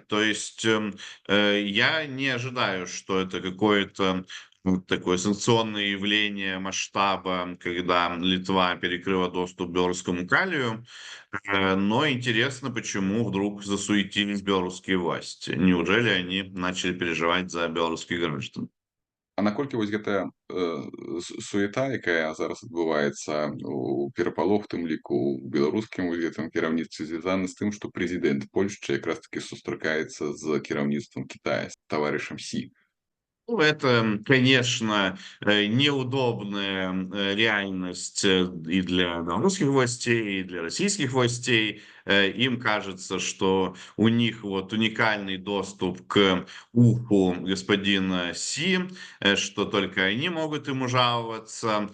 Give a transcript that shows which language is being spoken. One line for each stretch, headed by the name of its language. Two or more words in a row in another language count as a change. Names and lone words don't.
Russian: То есть я не ожидаю, что это какое-то такое санкционное явление масштаба, когда Литва перекрыла доступ к белорусскому калию. Но интересно, почему вдруг засуетились белорусские власти. Неужели они начали переживать за белорусских граждан?
Belarusian: А наколькі вось гэтая суета, якая зараз адбываецца, перапалох, у тым ліку ў беларускім вось гэтым кіраўніцтве, звязаны з тым, што прэзідэнт Польшчы якраз такі сустракаецца з кіраўніцтвам Кітая, з таварышам Сі.
Russian: Ну, это, конечно, неудобная реальность и для белорусских властей, и для российских властей. Им кажется, что у них вот уникальный доступ к уху господина Си, что только они могут ему жаловаться.